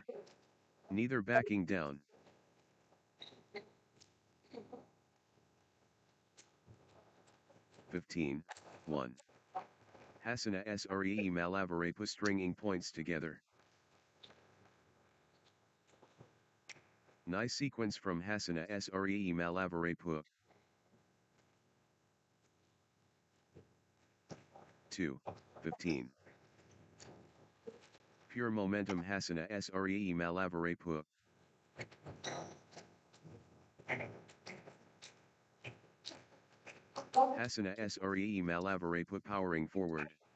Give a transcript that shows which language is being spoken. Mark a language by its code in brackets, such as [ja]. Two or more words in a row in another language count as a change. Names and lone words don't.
[en] Neither backing down. (15, 1). Hassana Sree Malabarepa stringing points together. Nice sequence from Hassana Sree Malabarepa. 2, 15. Pure momentum Hassana Sree Malabarepa. Hassana Sree Malabarepa powering forward.